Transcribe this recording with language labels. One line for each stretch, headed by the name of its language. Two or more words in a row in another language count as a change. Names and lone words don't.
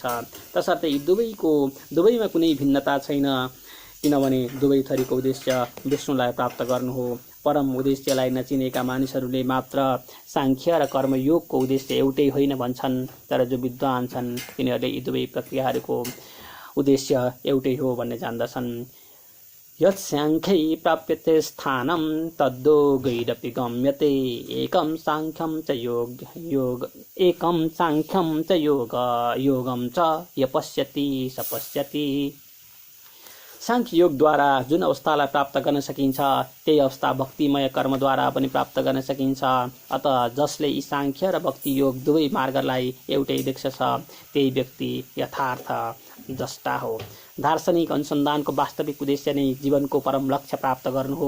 Nepali: तसर्थ यी दुवैमा कुनै भिन्नता छैन, किनभने दुवै थरीको उद्देश्य विष्णुलाई प्राप्त गर्नु हो। परम उद्देश्यलाई नचिनेका मानिसहरूले मात्र सांख्य र कर्मयोगको उद्देश्य एउटै होइन भन्छन्। तर जो विद्वान छन् तिनीहरूले यी दुवै प्रक्रियाहरूको उद्देश्य एउटै हो भन्ने जान्दछन्।
Sanskrit: यत् सांख्यै प्राप्यते स्थानं तद्योगैरपि गम्यते एकं सांख्यं च योगं च य पश्यति स पश्यति।
Nepali: सांख्य योगद्वारा जुन अवस्थालाई प्राप्त गर्न सकिन्छ त्यही अवस्था भक्तिमय कर्मद्वारा पनि प्राप्त गर्न सकिन्छ। अतः जसले यी सांख्य र भक्ति योग दुवै मार्गलाई एउटै देख्छ त्यही व्यक्ति यथार्थ द्रष्टा हो। दार्शनिक अनुसन्धानको वास्तविक उद्देश्य नै जीवनको परम लक्ष्य प्राप्त गर्नु हो।